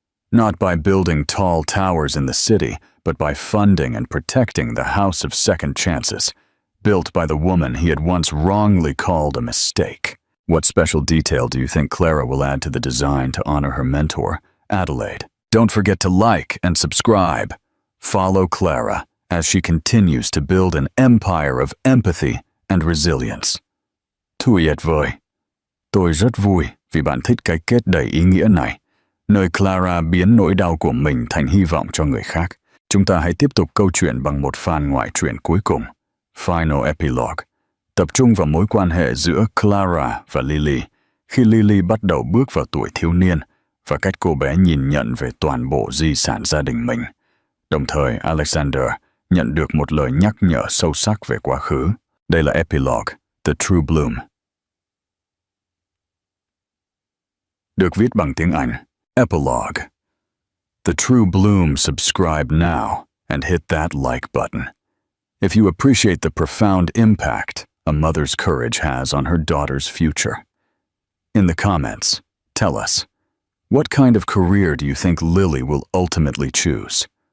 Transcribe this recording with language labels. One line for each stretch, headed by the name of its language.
English: Not by building tall towers in the city, but by funding and protecting the House of Second Chances, built by the woman he had once wrongly called a mistake. What special detail do you think Clara will add to the design to honor her mentor, Adelaide? Don't forget to like and subscribe. Follow Clara as she continues to build an empire of empathy and resilience.
Vietnamese: Tuyệt vời. Tôi rất vui vì bạn thích cái kết đầy ý nghĩa này, nơi Clara biến nỗi đau của mình thành hy vọng cho người khác. Chúng ta hãy tiếp tục câu chuyện bằng một phan ngoại truyện cuối cùng, Final Epilogue, tập trung vào mối quan hệ giữa Clara và Lily, khi Lily bắt đầu bước vào tuổi thiếu niên và cách cô bé nhìn nhận về toàn bộ di sản gia đình mình. Đồng thời, Alexander nhận được một lời nhắc nhở sâu sắc về quá khứ. Đây là Epilogue, The True Bloom. Được viết bằng tiếng Anh.
English: Epilogue. The True Bloom, subscribe now and hit that like button. If you appreciate the profound impact a mother's courage has on her daughter's future. In the comments, tell us, what kind of career do you think Lily will ultimately choose?